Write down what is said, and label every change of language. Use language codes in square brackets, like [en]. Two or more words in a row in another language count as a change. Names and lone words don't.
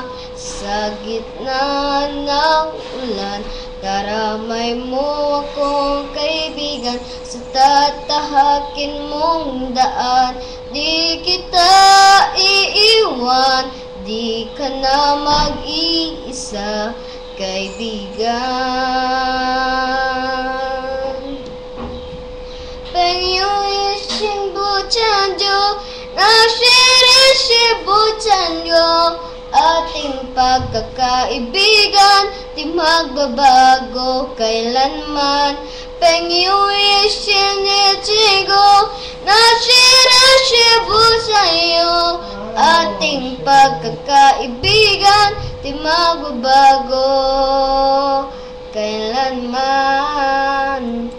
[tl] Sa gitna ng ulan, karamay mo akong kaibigan. Sa tatahakin mong daan, di kita iiwan. Di ka na mag-iisa, kaibigan. [zh] 朋友也心不长久，那些人是不长久。 [tl] Ating pagkakaibigan, di magbabago kailanman. [zh] 朋友也心也经过，那些人是不长久。 [tl] Ating pagkakaibigan, di magbabago kailanman.